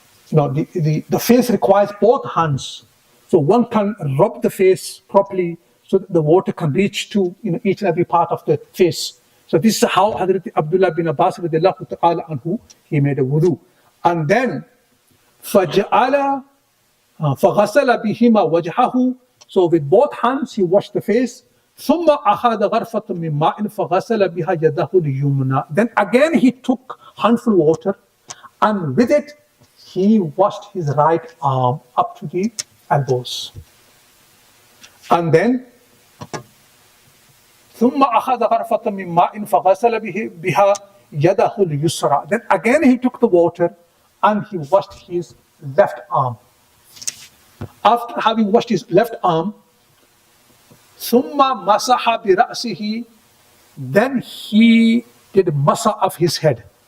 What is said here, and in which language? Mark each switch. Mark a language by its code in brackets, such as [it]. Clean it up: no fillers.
[en] The face requires both hands, so one can rub the face properly so that the water can reach to each and every part of the face. So this is how Hazrat Abdullah bin Abbas radiallahu ta'ala anhu, he made a wudu. And then [ar] فَغَسَلَ بِهِمَا وَجْهَهُ. [en] So with both hands he washed the face. [ar] ثم أخذ غرفة من ماء فغسل بها يده اليمنى. [en] Then again he took handful of water, and with it he washed his right arm up to the elbows. And then [ar] ثم أخذ غرفة من ماء فغسل بها يده اليسرى. [en] Then again he took the water and he washed his left arm. After having washed his left arm, [ar] ثم مسح برأسه, [en] then he did masa of his head.